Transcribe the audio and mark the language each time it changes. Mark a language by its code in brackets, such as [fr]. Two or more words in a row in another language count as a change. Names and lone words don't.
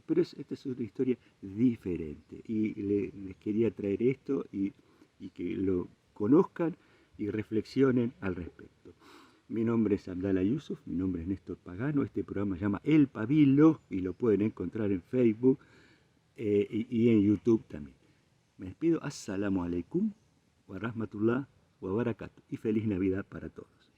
[es] Pero esta es una historia diferente y les quería traer esto y que lo conozcan y reflexionen al respecto. Mi nombre es Abdala Yusuf, mi nombre es Néstor Pagano, este programa se llama El Pabilo y lo pueden encontrar en Facebook y en YouTube también. Me despido, [ar] السلام عليكم ورحمة الله وبركاته [es] y feliz Navidad para todos.